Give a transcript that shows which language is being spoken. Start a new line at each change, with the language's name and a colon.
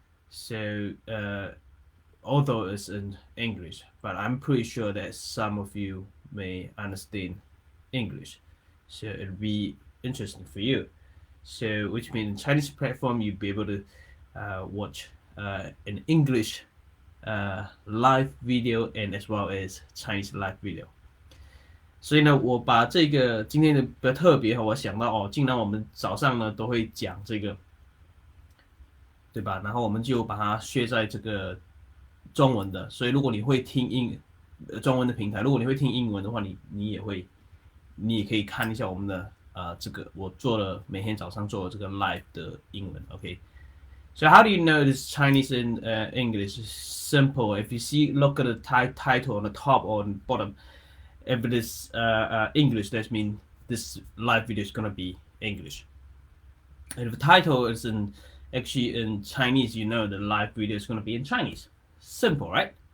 English: So although it's in English, but I'm pretty sure that some of you may understand English. So it'll be interesting for you. So which means Chinese platform you'll be able to watch an English live video and as well as Chinese live video.
Chinese: 所以呢，我把这个今天的比较特别，我想到既然我们早上呢都会讲这个，对吧？然后我们就把它削在这个中文的，所以如果你会听中文的平台，如果你会听英文的话，你也可以看一下我们的这个我做了每天早上做了这个 live 的英文 ，OK。
English: So how do you know this Chinese and English? It's simple. If you look at the title on the top or on the bottom, if it is English, that means this live video is gonna be English. And if the title is actually in Chinese, you know the live video is gonna be in Chinese. Simple, right?